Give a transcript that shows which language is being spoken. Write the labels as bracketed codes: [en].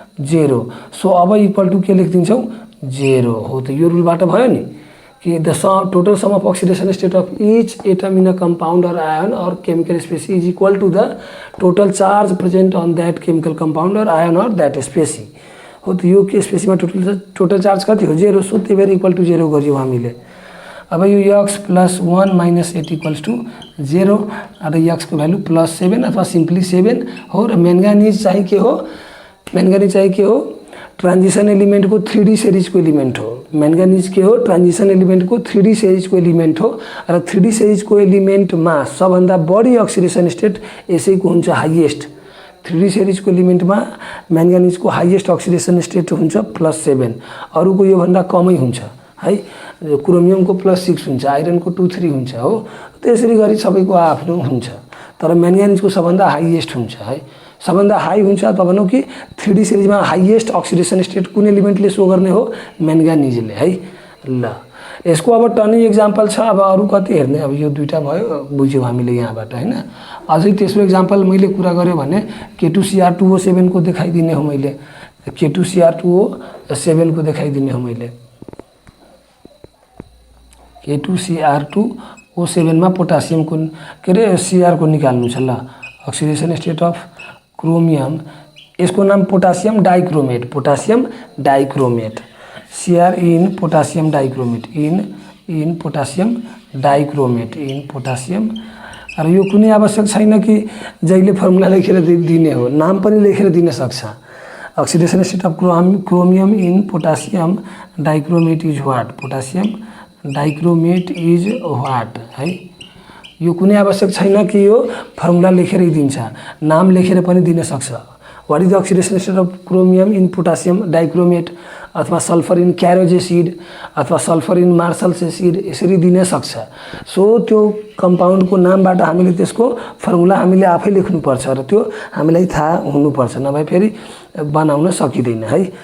[en] 0, so अब equal to [ne] के लेखिदिन्छौँ 0 हो त, यो रुलबाट भयो नि कि [en] The total sum of oxidation state of each atom in a compound or ion or chemical species is equal to the total charge present on that chemical compound or ion or that species हो। [ne] तो यो के Spacey में total charge कति हो 0, so त्यही भएर equal two 0 गर्यौं हामीले। अब यो x + 1 - 8 = 0 र x को भ्यालु +7 अथवा सिम्पली 7 हो र मैंगानीज चाहिँ के हो, मैंगानीज चाहिँ के हो, ट्रांजिशन एलिमेंट को 3D सीरीज को एलिमेंट हो। मैंगानीज के हो, ट्रांजिशन एलिमेंट को 3D सीरीज को एलिमेंट हो र 3D सीरीज को एलिमेंट में सबभन्दा बढी अक्सिडेसन स्टेट यसैको हुन्छ हाईएस्ट। 3D सीरीज को एलिमेंट में मैंगानीज को हाईएस्ट अक्सिडेसन स्टेट हुन्छ +7, अरु को यो भन्दा कमै हुन्छ है। क्रोमियम को +6 हुन्छ, आइरन को 2-3 हुन्छ हो। त्यसरी गरी सबैको आफ्नो हुन्छ, तर मैंगानीज को सबभन्दा हाईएस्ट हुन्छ है, सबभन्दा हाई हुन्छ। त भनौं कि 3D सीरीज में हाईएस्ट अक्सिडेसन स्टेट कुन एलिमेंटले शो गर्ने हो, मैंगानीजले है। ल यसको अब टनी एक्जाम्पल छ, अब अरु कति हेर्ने, अब यो दुईटा भयो बुझ्यौ हामीले यहाँबाट हैन। अझै तेस्रो एक्जाम्पल मैले कुरा गरे भने K2Cr2O7 को देखाइदिने हो मैले, K2Cr2O7 को देखाइदिने हो मैले। K2Cr2O7 मा पोटासियम को के रे Cr को निकाल्नु छ। [en] ल oxidation state of chromium, [hi] इसको नाम [en] Potassium dichromate, potassium dichromate, Cr in potassium dichromate, in potassium dichromate, in potassium. [ne] र यो कुनै आवश्यक छैन कि जहिले फर्मुला लेखेर दिने हो, नाम पनि लेखेर दिन सक्छ। [en] Oxidation state of chromium in potassium dichromate is what, potassium dichromate is what है। [ne] यो कुनै आवश्यक छैन कि यो फर्मुला लेखेरै दिन्छ, नाम लेखेर पनि दिन सक्छ। [en] what is the oxidation state of chromium in potassium dichromate अथवा sulphur in Caro's acid अथवा sulphur in Marshall's acid [ne] यसरी दिन सक्छ। सो त्यो कम्पाउन्ड को नामबाट हामीले त्यसको फर्मुला हामीले आफै लेख्नुपर्छ र त्यो हामीलाई थाहा हुनुपर्छ, नभए फेरि बनाउन सकिदैन है।